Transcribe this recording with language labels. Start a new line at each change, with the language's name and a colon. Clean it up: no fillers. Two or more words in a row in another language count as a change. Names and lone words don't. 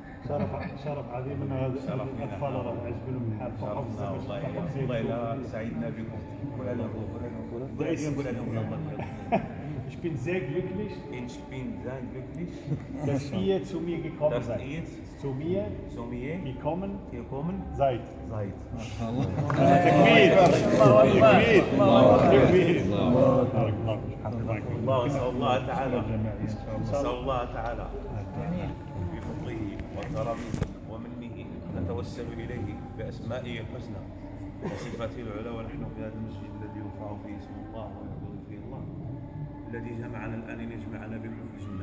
Arabic: شرف عظيم ان هذا الاطفال راه عجب لهم الحال شرفنا والله لا سعدنا بكم.
German: Ich bin sehr glücklich, Ich bin sehr glücklich, dass ihr zu mir gekommen dass seid. ihr Zu mir zu mir gekommen gekommen seid. seid.
Arabic: تكبير تكبير تكبير الله نسأل الله تعالى نسأل الله تعالى بفضله وكرمه ومنه نتوسل إليه بأسمائه الحسنى وصفاته العلى، ونحن في هذا المسجد الذي يرفع فيه اسم الله ويقول فيه الله الذي جمعنا الآن يجمعنا بكم في الجنة.